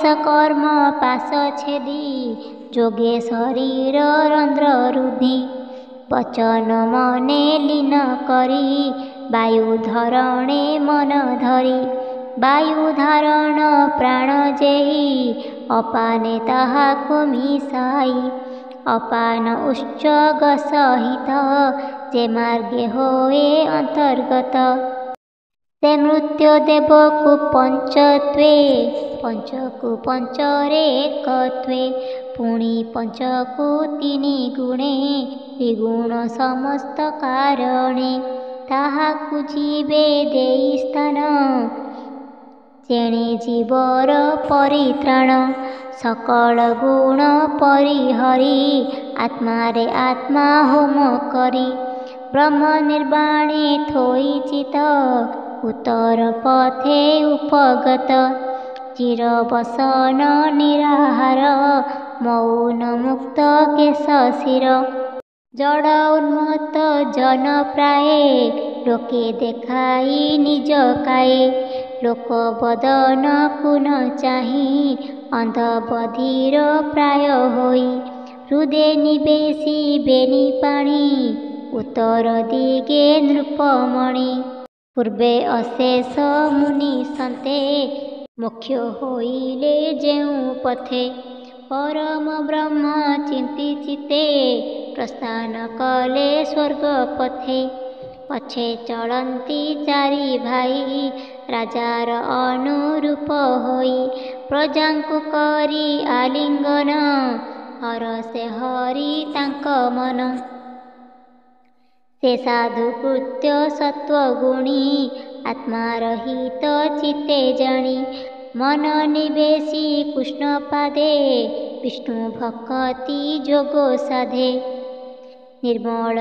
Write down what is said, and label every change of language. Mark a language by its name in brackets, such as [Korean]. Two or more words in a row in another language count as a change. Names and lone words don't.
[Odia] କର୍ମ ପାଶ ଛେଦି ଯୋଗେ ଶରୀର ରନ୍ଧ୍ର ରୁଧି ବଚନ ମନେ ଲୀନ କରି ବାୟୁ ଧରଣେ ମନ ଧରି ବାୟୁ ଧାରଣ ପ୍ରାଣ ଯେହି ଅପାନେ ତାହାକୁ ମିଶାଇ ଅପାନ ଉଚ୍ଚଗ ସହିତ ଯେ ମାର୍ଗେ ହୋଏ ଅନ୍ତର୍ଗତ ସେ ମୃତ୍ୟୁ ଦେବକୁ ପଞ୍ଚତ୍ୱେ ପଞ୍ଚକୁ ପଞ୍ଚରେ ଏକତ୍ୱେ ପୁଣି ପଞ୍ଚକୁ ତିନି ଗୁଣେ ତ୍ରିଗୁଣ ସମସ୍ତ କାରଣେ ତାହାକୁ ଜୀବେ ଦେଇ ସ୍ଥାନ ଯେଣେ ଜୀବର ପରିତ୍ରାଣ ସକଳ ଗୁଣ ପରିହରି ଆତ୍ମାରେ ଆତ୍ମା ହୋମ କରି ବ୍ରହ୍ମ ନିର୍ବାଣେ ଥୋଇ ଚିତ ଉତ୍ତର ପଥେ ଉପଗତ ଚିରବସନ ନିରାହାର ମୌନ ମୁକ୍ତ କେଶ ଶିର ଜଡ଼ ଉନ୍ମତ୍ତ ଜନ ପ୍ରାୟେ ଲୋକେ ଦେଖାଇ ନିଜ କାୟେ ଲୋକ ବଦନ କୁନ ଚାହି ଅନ୍ଧ ବଧିର ପ୍ରାୟ ହୋଇ ହୃଦେ ନିବେଶି ବେନି ପାଣି ଉତ୍ତର ଦିଗେ ନୃପମଣି ପୂର୍ବେ ଅଶେଷ ମୁନି ସନ୍ତେ ମୁଖ୍ୟ ହୋଇଲେ ଯେଉ ପଥେ ପରମ ବ୍ରହ୍ମ ଚିନ୍ତି ଚିତେ ପ୍ରସ୍ଥାନ କଲେ ସ୍ୱର୍ଗ ପଥେ ପଛେ ଚଳନ୍ତି ଚାରି ଭାଇ ରାଜାର ଅନୁରୂପ ହୋଇ ପ୍ରଜାଙ୍କୁ କରି ଆଲିଙ୍ଗନ ହରଷେ ହରି ତାଙ୍କ ମନ ସେ ସାଧୁ କୃତ୍ୟ ସତ୍ତ୍ୱଗୁଣୀ ଆତ୍ମାରହିତ ଚିତ୍ତେ ଜାଣି ମନ ନିବେଶି କୃଷ୍ଣ ପାଦେ ବିଷ୍ଣୁ ଭକ୍ତି ଯୋଗୋ ସାଧେ ନିର୍ମଳ